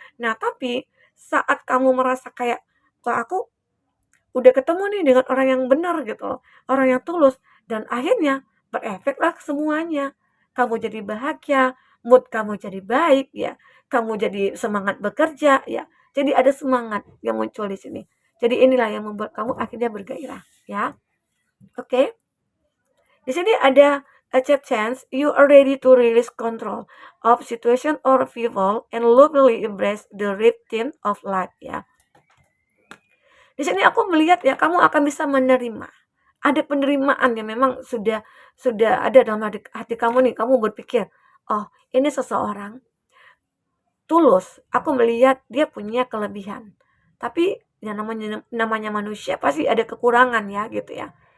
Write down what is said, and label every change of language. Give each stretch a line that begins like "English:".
Indonesian: Nah, tapi saat kamu merasa kayak, wah aku udah ketemu nih dengan orang yang benar gitu loh, orang yang tulus, dan akhirnya berefeklah semuanya. Kamu jadi bahagia, mood kamu jadi baik ya, kamu jadi semangat bekerja ya. Jadi ada semangat yang muncul di sini. Jadi inilah yang membuat kamu akhirnya bergairah ya. Oke. Di sini ada
English: acceptance, you are ready to release control of situation or people and lovingly embrace the rhythm of life ya.
Indonesian: Di sini aku melihat ya, kamu akan bisa menerima. Ada penerimaan yang memang sudah ada dalam hati kamu nih. Kamu berpikir, oh ini seseorang tulus. Aku melihat dia punya kelebihan. Tapi yang namanya manusia pasti ada kekurangan ya gitu ya.